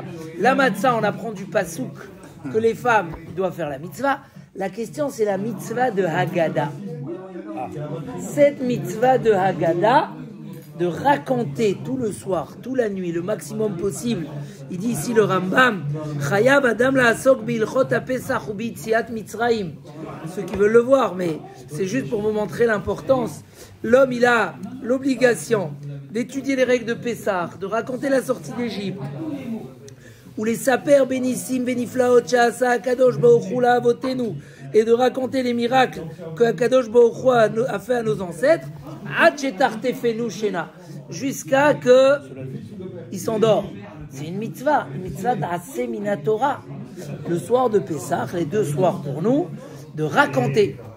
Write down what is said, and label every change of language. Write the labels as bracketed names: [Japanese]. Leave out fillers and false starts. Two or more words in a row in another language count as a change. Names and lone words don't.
[French] La matzah, on apprend du pasouk que les femmes doivent faire la mitzvah. La question, c'est la mitzvah de Haggadah. Cette mitzvah de Haggadah, de raconter tout le soir, toute la nuit, le maximum possible. Il dit ici le Rambam, [Hebrew] חייב אדם לעסוק בהלכות הפסח וביציאת מצרים. [French] Ceux qui veulent le voir, mais c'est juste pour vous montrer l'importance. L'homme, il a l'obligation d'étudier les règles de Pessah, de raconter la sortie d'Égypte, [Hebrew] ולספר בניסים ובנפלאות שעשה הקדוש ברוך הוא לאבותינו, [French] et de raconter les miracles que [Hebrew] הקדוש ברוך הוא [French] a fait à nos ancêtres, jusqu'à que il s'endort. C'est une mitzvah d' [Hebrew] עשה מן התורה. [French] Le soir de Pessah, les 2 soirs pour nous, de raconter.